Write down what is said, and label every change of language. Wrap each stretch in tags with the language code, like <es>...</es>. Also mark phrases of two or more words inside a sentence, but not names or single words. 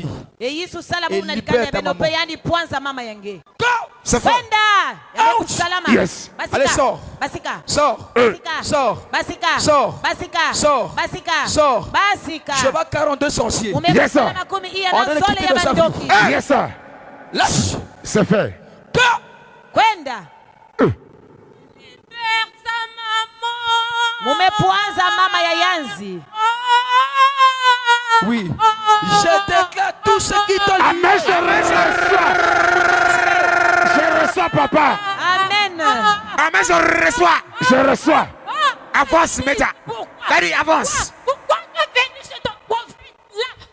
<fr>Et libère ta maman. C'est fait.</fr> <en>Yes.</en> <fr>Allez, sors. Sors. Sors. Sors. Sors. Sors. Je vois 42 sorciers.</fr> <en>Yes, sir.</en> <fr>On donne quitter de sa vie.</fr> <en>Yes, sir.</en> <fr>Lâche. C'est fait.</fr> <kg>Mumepuanza mama ya Yanzi.</kg> <fr>Oui. Je déclare tout ce qui te lie. Amen, je reçois, papa. Amen. Amen, je reçois. Je reçois. Avance, Méta. Daddy, avance. Pourquoi tu es venu chez ton conflit-là?</fr>